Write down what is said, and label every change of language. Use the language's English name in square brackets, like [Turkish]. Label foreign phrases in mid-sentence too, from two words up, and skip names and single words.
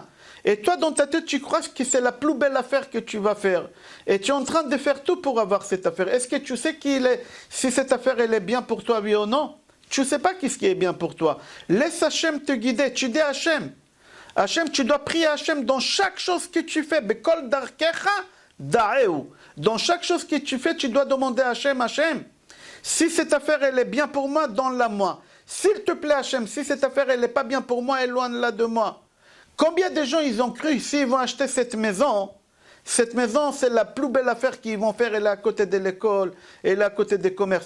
[French] Et toi, dans ta tête, tu crois que c'est la plus belle affaire que tu vas faire. Et tu es en train de faire tout pour avoir cette affaire. Est-ce que tu sais si cette affaire, elle est bien pour toi, oui ou non? Tu ne sais pas qu'est-ce qui est bien pour toi. Laisse Hachem te guider. Tu dis à Hachem. Hachem, tu dois prier à Hachem dans chaque chose que tu fais. [Hebrew] בכל דרכיך דעהו. [French] Dans chaque chose que tu fais, tu dois demander à Hachem, Hachem, si cette affaire, elle est bien pour moi, donne-la moi. S'il te plaît, Hachem, si cette affaire, elle n'est pas bien pour moi, éloigne-la de moi. Combien de gens, ils ont cru, s'ils vont acheter cette maison, c'est la plus belle affaire qu'ils vont faire, elle est à côté de l'école, elle est à côté des commerces.